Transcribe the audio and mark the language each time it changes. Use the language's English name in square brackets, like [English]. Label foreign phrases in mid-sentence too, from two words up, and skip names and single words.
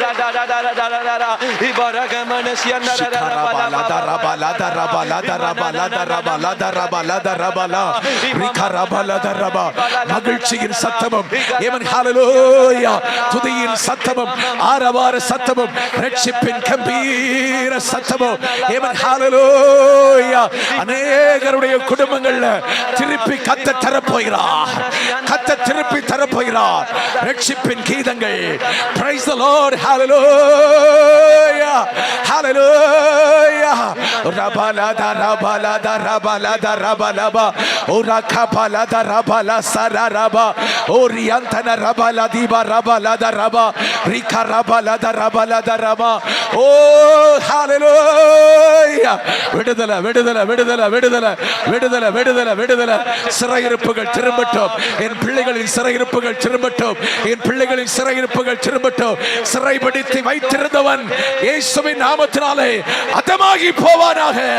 [Tamil] மகிழ்ச்சியின் சத்தமும் துதியின் சத்தமும் ஆரவார சத்தமும் ரட்சிப்பின் கம்பீர சத்தமும் அநேகருடைய குடும்பங்கள்ல திருப்பி கத்த தரப்போகிறார், கத்த திருப்பி தரப்போகிறார் ரட்சிப்பின் கீதங்கள். [English] Praise the Lord, hallelujah, hallelujah. Rabalada rabalada rabalada rabalaba orakapalada rabala sararaba oriantana rabala diba rabalada raba rika rabalada rabalada raba. Oh hallelujah. [Tamil] விடுதலை விடுதலை விடுதலை விடுதலை விடுதலை விடுதலை விடுதலை. சிறையிருப்புகள் திரும்பட்டும், என் பிள்ளைகளின் சிறையிருப்புகள் திரும்பட்டும், என் பிள்ளைகளின் சிறையிருப்புகள் திரும்பட்டும். சிறைபிடித்து வைத்திருந்தவன் இயேசுவின் நாமத்தினாலே அதமாகி போவானாக.